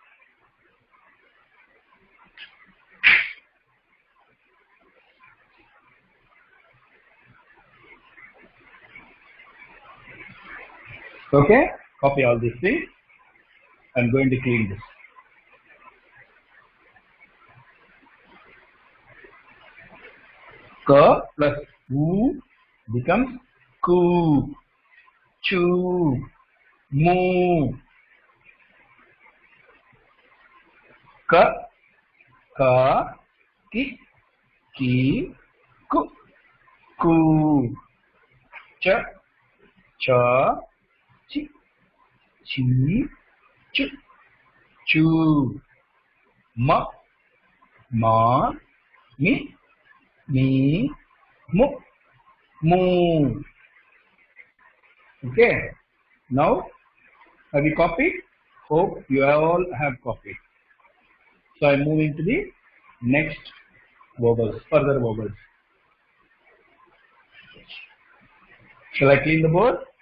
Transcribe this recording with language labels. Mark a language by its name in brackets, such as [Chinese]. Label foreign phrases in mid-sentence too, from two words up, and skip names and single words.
[English] Okay? Copy all these things. I'm going to clean this. Ka plus U becomes Ku, Chu, Mu. Ka, Ki, Ku, Cha, Chi, Chu. Chu. Ma. Ma. Mi. Mi. Mu. Mu. Okay. Now, have you copied? Hope you all have copied. So I'm moving to the next vowels, further vowels. Shall I clean the board?